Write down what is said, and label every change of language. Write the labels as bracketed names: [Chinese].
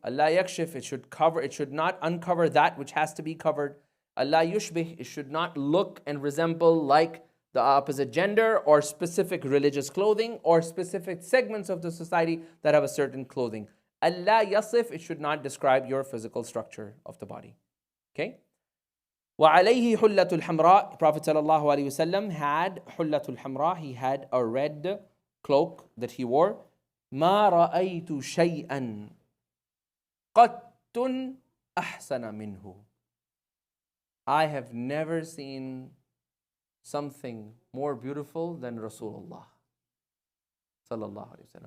[English] Allah yakshif, it should not uncover that which has to be covered. Allah yushbih, it should not look and resemble like the opposite gender or specific religious clothing or specific segments of the society that have a certain clothing. Allah yasif, it should not describe your physical structure of the body. Okay? [Arabic] وَعَلَيْهِ حُلَّةُ الْحَمْرَاءِ [English] Prophet ﷺ had [Arabic] حُلَّةُ الْحَمْرَاء. [English] He had a red cloak that he wore. [Arabic] مَا رَأَيْتُ شَيْئًا قَطٌ أَحْسَنَ مِنْهُ. [English] I have never seen something more beautiful than Rasulullah sallallahu alaihi wasallam.